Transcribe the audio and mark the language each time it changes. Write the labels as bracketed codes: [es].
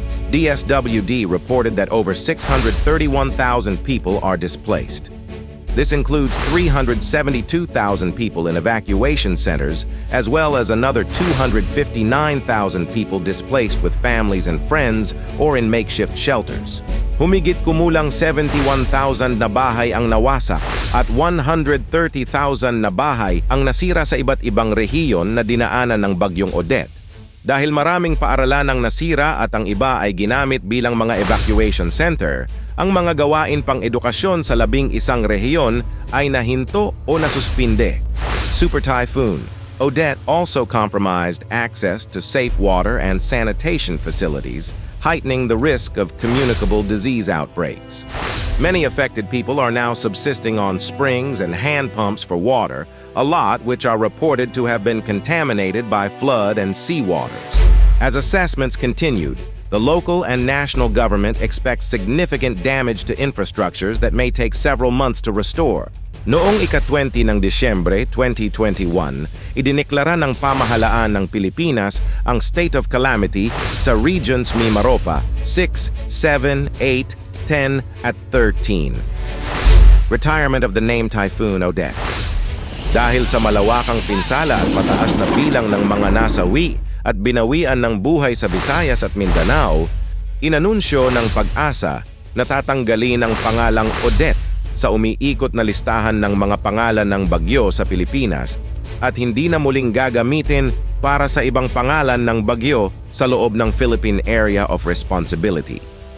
[en] DSWD reported that over 631,000 people are displaced. This includes 372,000 people in evacuation centers, as well as another 259,000 people displaced with families and friends or in makeshift shelters. [tl] Humigit kumulang 71,000 na bahay ang nawasak at 130,000 na bahay ang nasira sa iba't ibang rehiyon na dinaanan ng Bagyong Odette. Dahil maraming paaralan ang nasira at ang iba ay ginamit bilang mga evacuation center, ang mga gawain pang edukasyon sa 11 rehiyon ay nahinto o nasuspinde. [en] Super Typhoon Odette also compromised access to safe water and sanitation facilities, heightening the risk of communicable disease outbreaks. Many affected people are now subsisting on springs and hand pumps for water, a lot which are reported to have been contaminated by flood and seawaters. As assessments continued, the local and national government expects significant damage to infrastructures that may take several months to restore. [tl] Noong ika-20 ng Disyembre 2021, idiniklara ng pamahalaan ng Pilipinas ang state of calamity sa regions Mimaropa 6, 7, 8, 10 at 13. [en] Retirement of the name Typhoon Odette. [tl] Dahil sa malawakang pinsala at mataas na bilang ng mga nasawi at binawian ng buhay sa Visayas at Mindanao, inanunsyo ng Pag-asa na tatanggalin ang pangalang Odette sa umiikot na listahan ng mga pangalan ng bagyo sa Pilipinas at hindi na muling gagamitin para sa ibang pangalan ng bagyo sa loob ng Philippine Area of Responsibility.